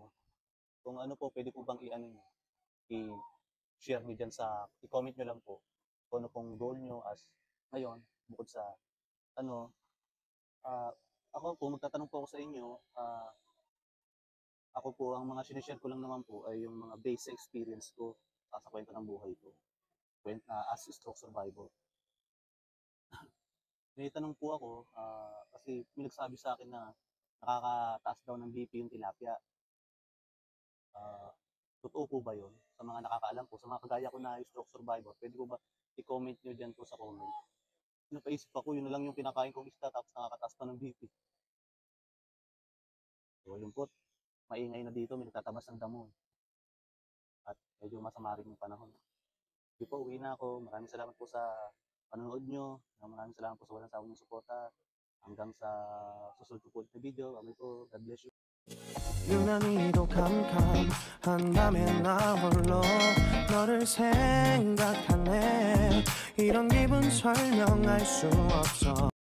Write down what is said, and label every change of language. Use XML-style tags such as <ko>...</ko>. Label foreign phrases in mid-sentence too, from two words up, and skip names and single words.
<tl>Kung ano po, pwede po bang i-share nyo dyan i-comment nyo lang po kung ano pong goal nyo as ngayon, bukod sa ano, ako po, magtatanong po ako sa inyo, ako po, ang mga sinishare ko lang naman po ay yung mga</tl> <en>basic experience</en> <tl>ko sa kwento ng buhay ko</tl> <en>as a stroke survivor.</en> <tl>May tanong po ako, kasi may nagsabi sa akin na nakakataas daw ng BP yung tilapia. Totoo po ba yun? Sa mga nakakaalam po, sa mga kagaya ko na</tl> <en>stroke survivor,</en> <tl>pwede po ba i-comment nyo dyan po sa comment? Napaisip ako, yun na lang yung kinakain kong isda tapos nakakataas pa ng BP. So yun po, maingay na dito, may nagtatabas ng damo. At medyo masama rin yung panahon. Hindi po, uwi na ako. Maraming salamat po sa panonood nyo. Maraming salamat po sa walang sawang suporta. Hanggang sa susunod po na video. Amin po,</tl> <en>God bless you.</en> <ko>유난히도 캄캄한 밤에 나 홀로 너를 생각하네. 이런 기분 설명할 수 없어.</ko>